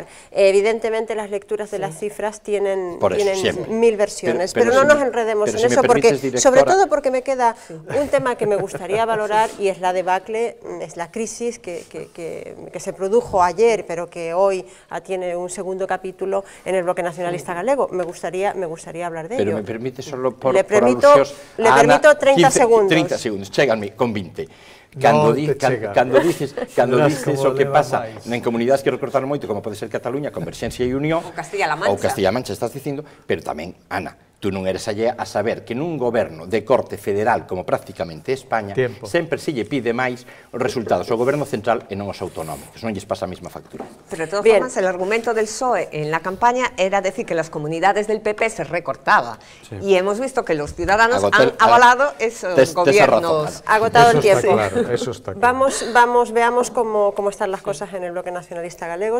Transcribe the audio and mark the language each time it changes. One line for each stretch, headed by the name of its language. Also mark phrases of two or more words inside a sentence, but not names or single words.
Spanish: Evidentemente las lecturas de las cifras tienen 1000 versiones, pero no nos enredemos en eso, porque sobre todo porque me queda un tema que me gustaría valorar y es la debacle, es la crisis que se produjo ayer, pero que hoy tiene un segundo capítulo en el Bloque Nacionalista Galego. Me gustaría hablar de ello. Pero me permite solo por permito 30 segundos. 30 segundos,
Galician: chéganme con 20. Cando dices o que pasa en comunidades que recortaron moito, como pode ser Cataluña, Converxencia e Unión, ou Castilla-La Mancha, estás dicindo, pero tamén, Ana, tú non eres allea a saber que nun goberno de corte federal como prácticamente España sempre se lle pide máis os resultados ao goberno central e non aos autonómicos, non lles pasa a mesma factura.
Spanish: Pero de todas formas, el argumento del PSOE en la campaña era decir que las comunidades del PP se recortaba y hemos visto que los ciudadanos han avalado esos gobiernos. Agotado el tiempo. Eso está claro. Veamos cómo están las cosas en el Bloque Nacionalista Galego.